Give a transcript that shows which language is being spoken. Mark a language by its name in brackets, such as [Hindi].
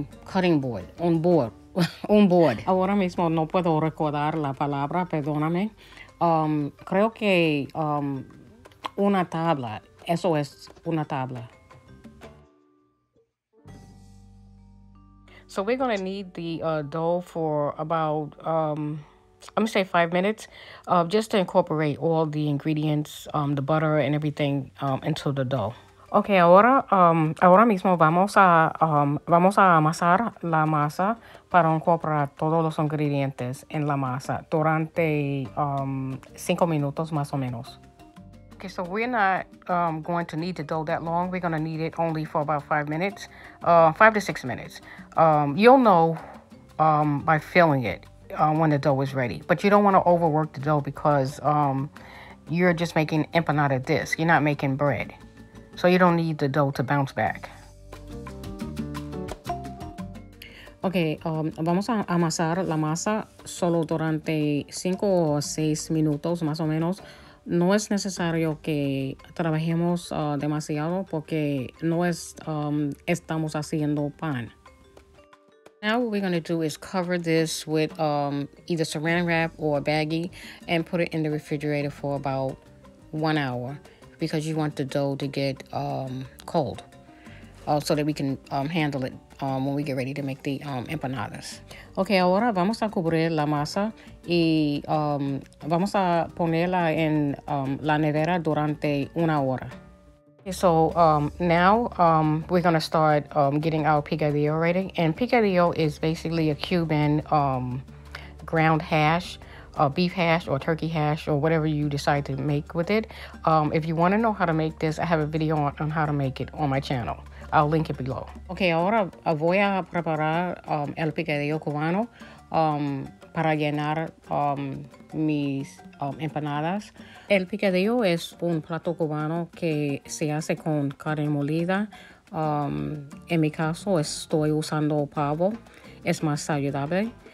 [Spanish] Cutting board, un board. Ahora mismo no puedo recordar la palabra, perdóname. Creo que una tabla, eso es una tabla. [English] So we're going to need the dough for about, I'm going to say 5 minutes, just to incorporate all the ingredients, the butter and everything into the dough. [Spanish] Okay, ahora mismo vamos a amasar la masa para incorporar todos los ingredientes en la masa durante 5 minutos más o menos. [English] Okay, so we're not going to need the dough that long. We're going to need it only for about 5 minutes, 5 to 6 minutes. You'll know by feeling it when the dough is ready. But you don't want to overwork the dough because you're just making empanada disc. You're not making bread. So you don't need the dough to bounce back. [Spanish] Okay, vamos a amasar la masa solo durante 5 o 6 minutos más o menos. No es necesario que trabajemos demasiado porque no estamos haciendo pan. [English] Now what we're going to do is cover this with either saran wrap or a baggie and put it in the refrigerator for about 1 hour because you want the dough to get cold so that we can handle it when we get ready to make the empanadas. [Spanish] Okay, ahora vamos a cubrir la masa y vamos a ponerla en la nevera durante 1 hora. [English] Okay, so now we're going to start getting our picadillo ready. And picadillo is basically a Cuban ground hash, beef hash or turkey hash or whatever you decide to make with it. If you want to know how to make this, I have a video on how to make it on my channel. I'll link it below. [Spanish] Okay, ahora voy a preparar el picadillo cubano para llenar mis empanadas. El picadillo es un plato cubano que se hace con carne molida. En mi caso estoy usando pavo, es más saludable.